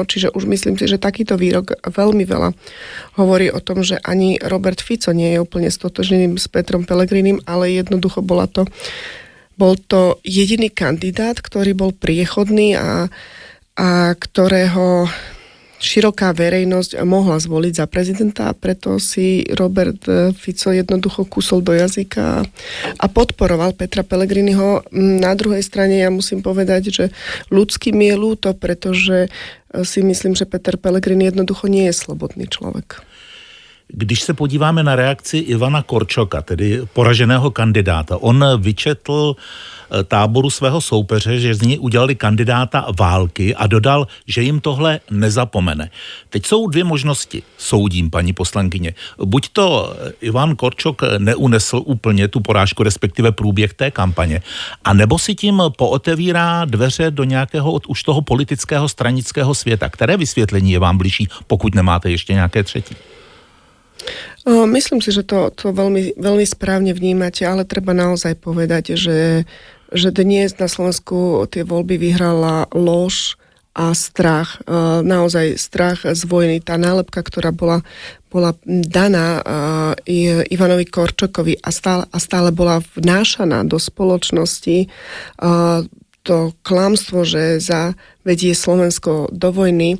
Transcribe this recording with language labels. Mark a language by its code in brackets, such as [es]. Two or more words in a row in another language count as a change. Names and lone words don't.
[sk] Čiže už myslím si, že takýto výrok veľmi veľa hovorí o tom, že ani Robert Fico nie je úplne stotožnený s Petrom Pellegrinim, ale jednoducho bol to jediný kandidát, ktorý bol priechodný a ktorého široká verejnosť mohla zvoliť za prezidenta, a preto si Robert Fico jednoducho kusol do jazyka a podporoval Petra Pellegriniho. Na druhej strane ja musím povedať, že ľudský mi je ľúto, pretože si myslím, že Peter Pellegrini jednoducho nie je slobodný človek. [cs] Když se podíváme na reakci Ivana Korčoka, tedy poraženého kandidáta, on vyčetl táboru svého soupeře, že z něj udělali kandidáta války a dodal, že jim tohle nezapomene. Teď jsou dvě možnosti, soudím, paní poslankyně. Buď to Ivan Korčok neunesl úplně tu porážku, respektive průběh té kampaně, a nebo si tím pootevírá dveře do nějakého už toho politického stranického světa. Které vysvětlení je vám bližší, pokud nemáte ještě nějaké třetí? [sk] Myslím si, že to veľmi, veľmi správne vnímate, ale treba naozaj povedať, že dnes na Slovensku tie voľby vyhrala lož a strach. Naozaj strach z vojny. Tá nálepka, ktorá bola daná Ivanovi Korčokovi a stále bola vnášaná do spoločnosti, to klamstvo, že zavedie Slovensko do vojny.